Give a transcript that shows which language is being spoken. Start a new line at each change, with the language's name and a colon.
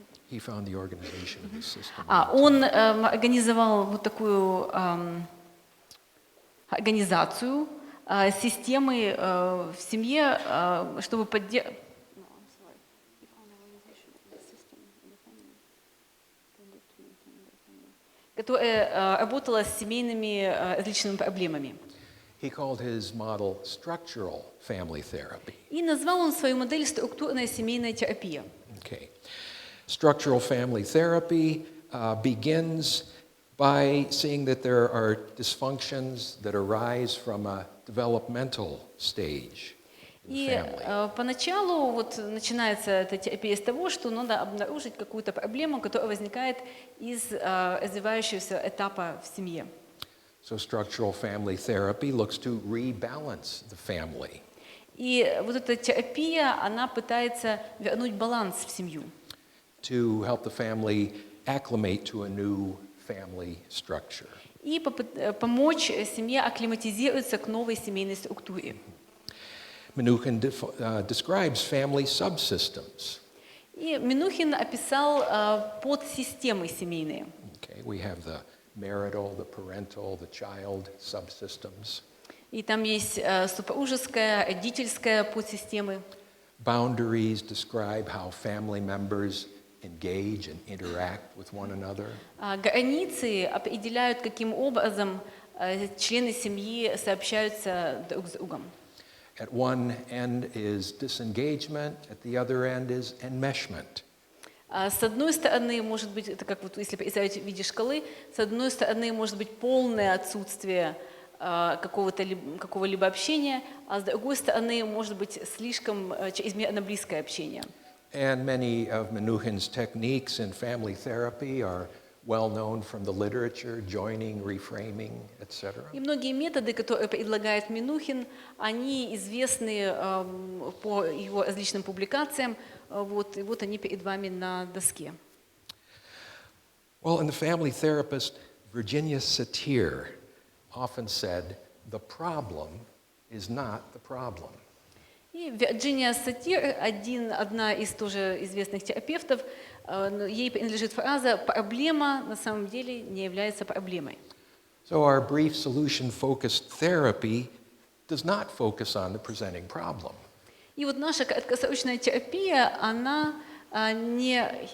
English: He found the organization of the system.
Russian: он организовал вот такую организацию системы в семье, чтобы поддерживать, которая работала с семейными различными проблемами.
English: He called his model structural family therapy.
Russian: И назвал он свою модель структурная семейная терапия.
English: Okay. Structural family therapy begins by seeing that there are dysfunctions that arise from a developmental stage in the
Russian: И
English: family.
Russian: поначалу вот начинается эта терапия с того, что надо обнаружить какую-то проблему, которая возникает из развивающегося этапа в семье.
English: So structural family therapy looks to rebalance the family.
Russian: И вот эта терапия, она пытается вернуть баланс в семью.
English: To help the family acclimate to a new family structure.
Russian: И помочь семье акклиматизироваться к новой семейной структуре.
English: Minuchin describes family subsystems.
Russian: И Минухин описал подсистемы семейные.
English: Okay, we have the marital, the parental, the child subsystems.
Russian: И там есть супружеская, родительская подсистемы.
English: Boundaries describe how family members engage and interact with one another.
Russian: Границы определяют, каким образом члены семьи сообщаются друг с другом.
English: At one end is disengagement, at the other end is enmeshment.
Russian: С одной стороны, может быть, это как вот если представить в виде шкалы, с одной стороны может быть полное отсутствие какого-либо общения, а с другой стороны может быть слишком чрезмерно близкое общение.
English: And many of Minuchin's techniques in family therapy are well known from the literature, joining, reframing, etc.
Russian: И многие методы, которые предлагает Минухин, они известны по его различным публикациям, и вот они перед вами на доске.
English: Well, and the family therapist Virginia Satir often said, the problem is not the problem.
Russian: И Вирджиния Сатир, одна из тоже известных терапевтов, ей принадлежит фраза «проблема на самом деле не является проблемой».
English: So our brief solution-focused therapy does not focus on the presenting problem.
Russian: И вот наша краткосрочная терапия, она не...